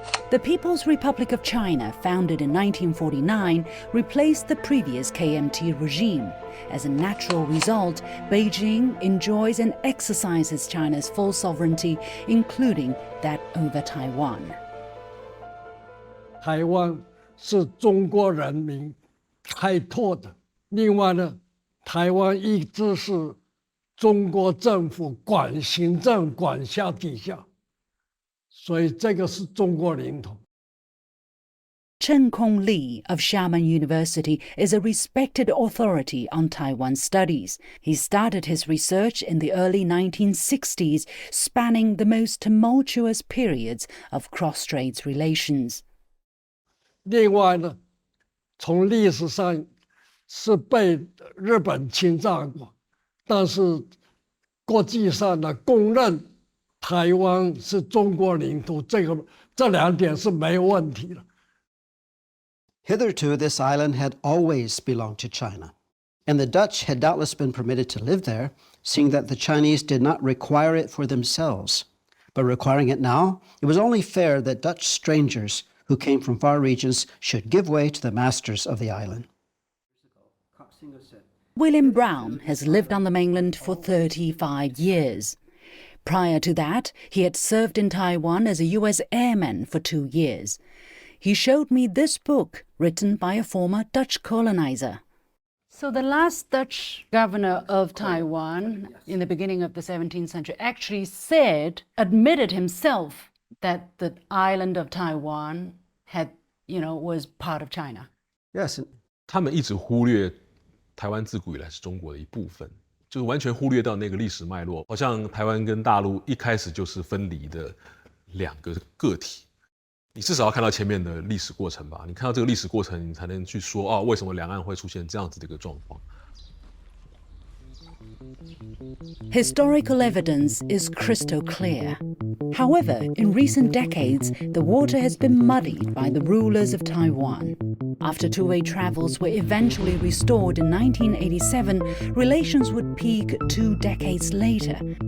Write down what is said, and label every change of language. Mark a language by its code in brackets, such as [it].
[en] The People's Republic of China, founded in 1949, replaced the previous KMT regime. As a natural result, Beijing enjoys and exercises China's full sovereignty, including that over Taiwan. [zh] 台湾是中国人民开拓的，另外呢，台湾一直是中国政府管行政管辖底下，所以这个是中国领土。 [en] Chen Kong Li of Xiamen University is a respected authority on Taiwan studies. He started his research in the early 1960s, spanning the most tumultuous periods of cross-Straits relations. [zh] 另外呢，从历史上是被日本侵占过，但是国际上呢公认台湾是中国领土，这两点是没有问题的。 [en] Hitherto, this island had always belonged to China, and the Dutch had doubtless been permitted to live there, seeing that the Chinese did not require it for themselves. But requiring it now, it was only fair that Dutch strangers who came from far regions should give way to the masters of the island. William Brown has lived on the mainland for 35 years. Prior to that, he had served in Taiwan as a US airman for 2 years. He showed me this book written by a former Dutch colonizer. So the last Dutch governor of Taiwan in the beginning of the 17th century actually admitted himself that the island of Taiwan was part of China. Yes. [zh] 他们一直忽略台湾自古以来是中国的一部分，就是完全忽略到那个历史脉络，好像台湾跟大陆一开始就是分离的两个个体。你至少要看到前面的历史过程吧，你看到这个历史过程，你才能去说为什么两岸会出现这样子的一个状况。 [en] Historical evidence is crystal clear. However, in recent decades, the water has been muddied by the rulers of Taiwan. After two-way travels were eventually restored in 1987, relations would peak 2 decades later.